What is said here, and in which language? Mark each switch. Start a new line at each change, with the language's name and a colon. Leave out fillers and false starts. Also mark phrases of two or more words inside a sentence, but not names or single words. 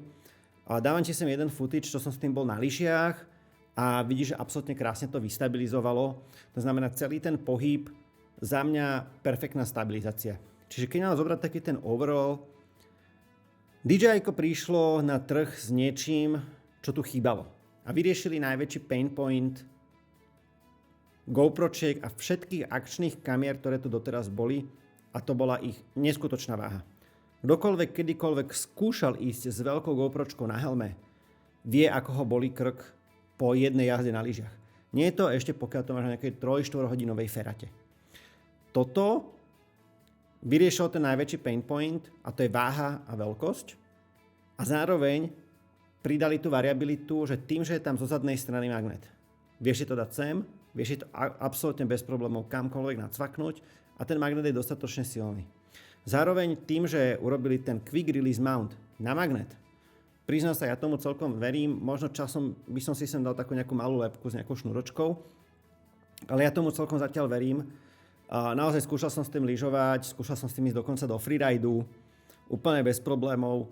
Slovak: Dávam ti sem jeden footage, čo som s tým bol na lyžiach a vidíš, že absolútne krásne to vystabilizovalo. To znamená, celý ten pohyb za mňa perfektná stabilizácia. Čiže keď mám zobrať taký ten overall, DJI prišlo na trh s niečím, čo tu chýbalo. A vyriešili najväčší
English: pain point
Slovak: GoPročiek a všetkých akčných kamier, ktoré tu doteraz boli, a to bola ich neskutočná váha. Kdokoľvek, kedykoľvek skúšal ísť s veľkou GoPročkou na helme, vie, ako ho bolí krk po jednej jazde na lyžiach. Nie je to ešte, pokiaľ to máš na nejakej 3-4 hodinovej ferate. Toto vyriešil ten najväčší
English: pain point,
Slovak: a to je váha a veľkosť. A zároveň pridali tú variabilitu, že tým, že je tam zo zadnej strany magnet, vieš si to dať sem, vieš si to absolútne bez problémov kamkoľvek nacvaknúť a ten magnet je dostatočne silný. Zároveň tým, že urobili ten
English: quick release mount
Slovak: na magnet, priznám sa, ja tomu celkom verím, možno časom by som si sem dal takú nejakú malú lepku s nejakou šnuročkou, ale ja tomu celkom zatiaľ verím. Naozaj skúšal som s tým lyžovať, skúšal som s tým ísť dokonca do freeridu, úplne bez problémov.